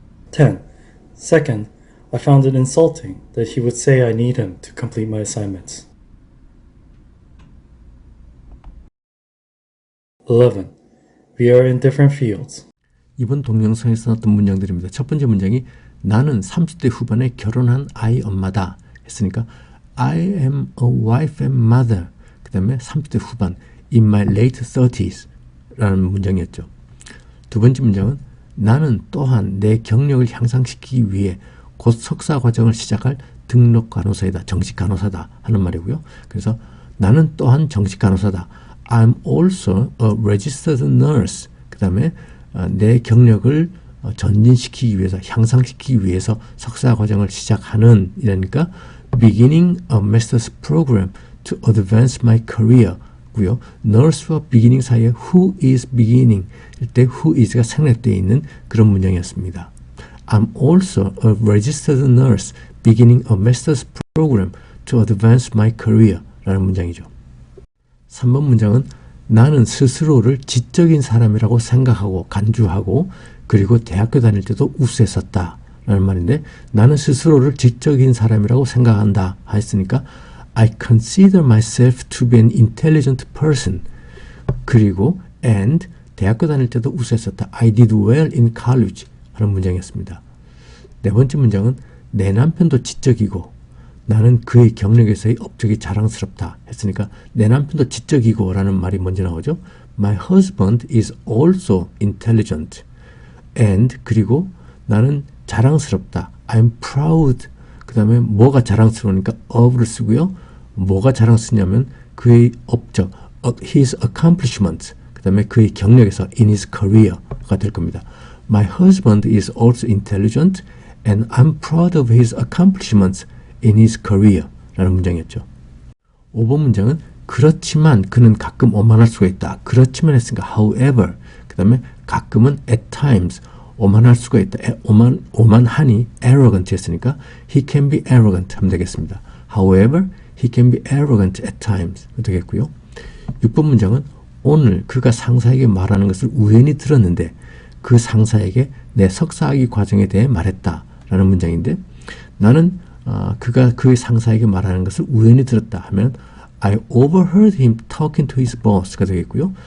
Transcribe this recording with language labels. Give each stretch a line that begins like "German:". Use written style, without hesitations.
English: 10. Second, I found it insulting that he would say I need him to complete my assignments. 11. We are in different fields.
Korean: 이번 동영상에서 나왔던 문장들입니다. 첫 번째 문장이 나는 30대 후반에 결혼한 아이 엄마다 했으니까
English: I am a wife and mother.
Korean: 그 다음에 30대 후반
English: in my late 30s
Korean: 라는 문장이었죠. 두 번째 문장은 나는 또한 내 경력을 향상시키기 위해 곧 석사 과정을 시작할 등록 간호사이다. 정식 간호사다 하는 말이고요. 그래서 나는 또한 정식 간호사다.
English: I'm also a registered nurse.
Korean: 그 다음에 내 경력을 전진시키기 위해서 향상시키기 위해서 석사 과정을 시작하는 이러니까
English: beginning a master's program to advance my career
Korean: 고요. nurse와 beginning 사이에 who is beginning 일 때 who is가 생략되어 있는 그런 문장이었습니다.
English: I'm also a registered nurse beginning a master's program to advance my career
Korean: 라는 문장이죠. 3번 문장은 나는 스스로를 지적인 사람이라고 생각하고 간주하고 그리고 대학교 다닐 때도 우수했었다 라는 말인데 나는 스스로를 지적인 사람이라고 생각한다 했으니까
English: I consider myself to be an intelligent person
Korean: 그리고 and 대학교 다닐 때도 우수했었다.
English: I did well in college
Korean: 하는 문장이었습니다. 네 번째 문장은 내 남편도 지적이고 나는 그의 경력에서의 업적이 자랑스럽다 했으니까 내 남편도 지적이고 라는 말이 먼저 나오죠.
English: My husband is also intelligent and
Korean: 그리고 나는 자랑스럽다. I'm proud 그 다음에 뭐가 자랑스러우니까 of를 쓰고요. 뭐가 자랑스럽냐면 그의 업적 his accomplishment 그 다음에 그의 경력에서
English: in his career
Korean: 가 될 겁니다.
English: My husband is also intelligent and I'm proud of his accomplishments in his career
Korean: 라는 문장이었죠. 5번 문장은 그렇지만 그는 가끔 오만할 수가 있다. 그렇지만 했으니까 however 그 다음에 가끔은 at times 오만할 수가 있다. 오만하니 arrogant 했으니까
English: he can be arrogant
Korean: 하면 되겠습니다.
English: However, he can be arrogant at times
Korean: 되겠고요. 6번 문장은 오늘 그가 상사에게 말하는 것을 우연히 들었는데 그 상사에게 내 석사학위 과정에 대해 말했다 라는 문장인데 나는 그가 그의 상사에게 말하는 것을 우연히 들었다 하면
English: I overheard him talking to his boss
Korean: 가 되겠고요.